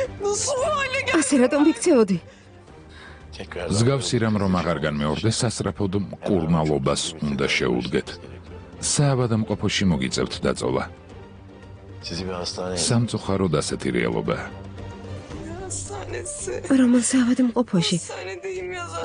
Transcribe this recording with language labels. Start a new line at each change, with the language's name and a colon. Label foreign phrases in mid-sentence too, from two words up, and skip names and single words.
Turkish: Nasıl bu hale geldi?
Georgian: ასე რატომ ვიქცეოდი? მსგავსი რამ რომ აღარ განმეორდეს, სასწრაფოდ მკურნალობას უნდა შეუდგეთ. საავადმყოფოში მოგიწევთ დაწოლა. სამწუხაროდ ასეთი რეალობაა.
Turkish: Hastanesi.
Georgian: რომელ საავადმყოფოში?
Turkish: Hastanedeyim ya zaten.